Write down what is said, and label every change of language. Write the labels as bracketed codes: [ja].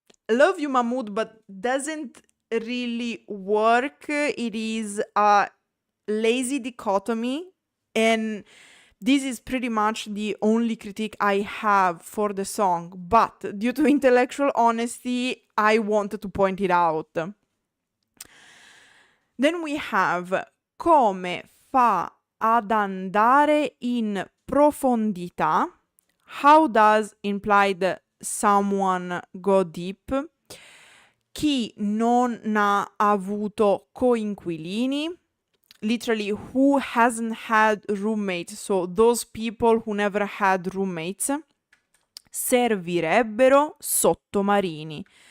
[en] Love you, Mahmood, but doesn't really work. It is a lazy dichotomy, and this is pretty much the only critique I have for the song, but due to intellectual honesty, I wanted to point it out. Then we have [it] come fa ad andare in profondità. [en] How does implied someone go deep? [it] Chi non ha avuto coinquilini, [en] literally who hasn't had roommates, so those people who never had roommates. [it] Servirebbero sottomarini.